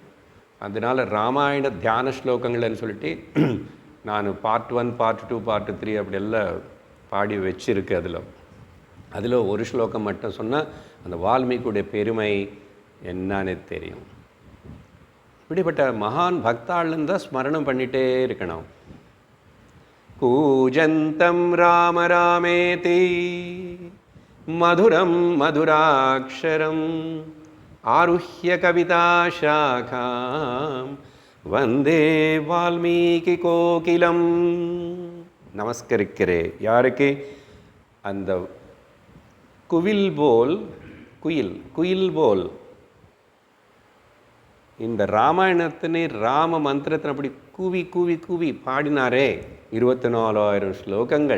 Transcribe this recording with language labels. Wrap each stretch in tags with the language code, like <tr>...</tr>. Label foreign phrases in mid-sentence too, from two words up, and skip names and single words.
<ta>அதனால் ராமாயண தியான ஸ்லோகங்கள்னு சொல்லிட்டு நான் பார்ட் 1, பார்ட் 2, பார்ட் 3 அப்படியெல்லாம் பாடி வச்சுருக்கு. அதில் ஒரு ஸ்லோகம் மட்டும் சொன்னால் அந்த வால்மீகியுடைய பெருமை என்னன்னு தெரியும். இப்படிப்பட்ட மகான் பக்தாள்னு தான் ஸ்மரணம் பண்ணிகிட்டே இருக்கணும்.</ta> <sa>कूजन्तं राम रामेति मधुरं मधुराक्षरम् आरुह्य कविताशाखां वन्दे वाल्मीकिकोकिलं.</sa> <ta>நமஸ்கரிக்கிறேன். யாருக்கு? அந்த குயில் போல் குயில் போல் இந்த ராமாயணத்தினை ராம மந்திரத்தினை அப்படி கூவி கூவி கூவி பாடினாரே 24,000 ஸ்லோகங்கள்.</ta>